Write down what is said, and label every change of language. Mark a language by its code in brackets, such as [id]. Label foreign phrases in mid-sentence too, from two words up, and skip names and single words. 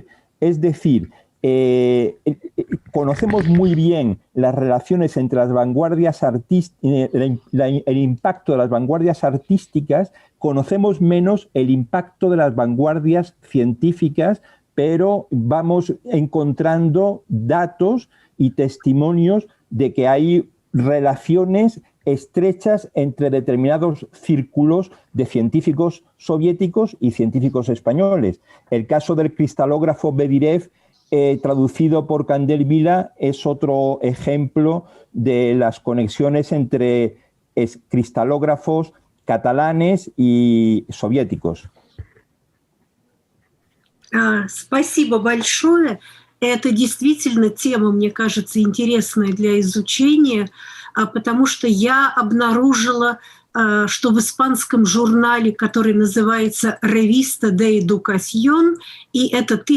[es] Es decir, conocemos muy bien las relaciones entre las vanguardias artísticas, el impacto de las vanguardias artísticas, conocemos menos el impacto de las vanguardias científicas, pero vamos encontrando datos y testimonios de que hay relaciones estrechas entre determinados círculos de científicos soviéticos y científicos españoles. El caso del cristalógrafo Bedirev, traducido por Candel Vila, es otro ejemplo de las conexiones entre cristalógrafos catalanes y soviéticos. [ru] Спасибо большое. Это действительно тема, мне кажется, интересная для изучения, потому что я обнаружила, что в испанском журнале, который называется «Revista de Educación», и это